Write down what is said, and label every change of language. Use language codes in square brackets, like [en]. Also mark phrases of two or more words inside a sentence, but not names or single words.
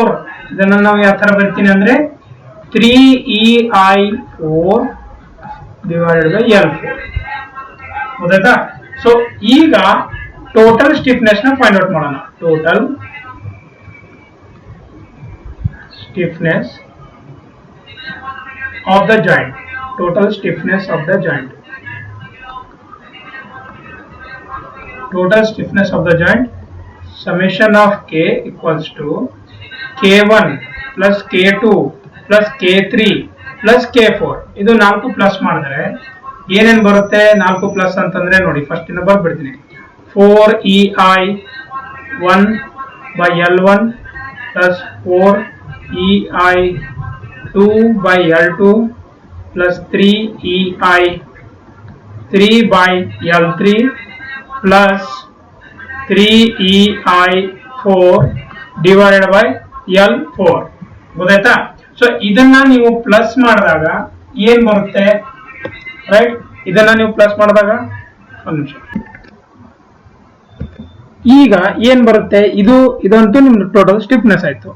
[kn] ಇದನ್ನ ನಾವು ಯಾವ ತರ ಬರ್ತೀನಿ ಅಂದ್ರೆ 3EI4/L4. ಗೊತ್ತಾಯ್ತಾ? ಸೊ ಈಗ [en] total stiffness [kn] ನ [en] find out [kn] ಮಾಡೋಣ. [en] total stiffness of the joint. Total stiffness of the joint. Summation of K equals to K1 plus K2 plus K3 plus K4. [kn] ಇದು 4 ಪ್ಲಸ್ ಮಾಡಿದ್ರೆ ಏನೇನು ಬರುತ್ತೆ? 4 ಪ್ಲಸ್ ಅಂತಂದ್ರೆ ನೋಡಿ, ಫಸ್ಟ್ ಇಂದ ಬರ್ಬಿಡ್ತೀನಿ. [en] 4EI1/L1 plus 4EI2/L2 plus 3EI3/L3 plus 3EI4/L4. [kn] ಗೊತ್ತಾಯ್ತಾ? ಸೊ ಇದನ್ನ ನೀವು ಪ್ಲಸ್ ಮಾಡಿದಾಗ ಏನ್ ಬರುತ್ತೆ? ರೈಟ್, ಇದನ್ನ ನೀವು ಪ್ಲಸ್ ಮಾಡಿದಾಗ ಒಂದು ನಿಮಿಷ, ಈಗ ಏನ್ ಬರುತ್ತೆ? ಇದಂತೂ ನಿಮ್ದು [en] total stiffness [kn] ಆಯ್ತು.